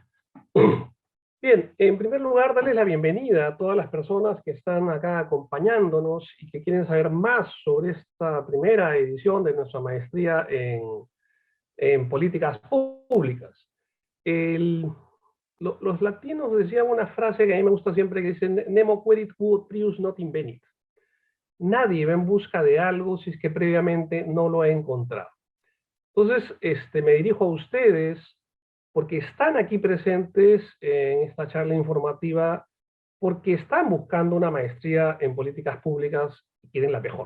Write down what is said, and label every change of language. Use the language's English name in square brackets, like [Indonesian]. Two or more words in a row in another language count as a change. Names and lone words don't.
[Spanish] Bien, en primer lugar, darles la bienvenida a todas las personas que están acá acompañándonos y que quieren saber más sobre esta primera edición de nuestra maestría en políticas públicas. Los latinos decían una frase que a mí me gusta siempre, que dice: [Latin] Nemo querit quod prius not invenit. [Spanish] Nadie va en busca de algo si es que previamente no lo ha encontrado. Entonces, me dirijo a ustedes porque están aquí presentes en esta charla informativa, porque están buscando una maestría en políticas públicas y quieren la mejor.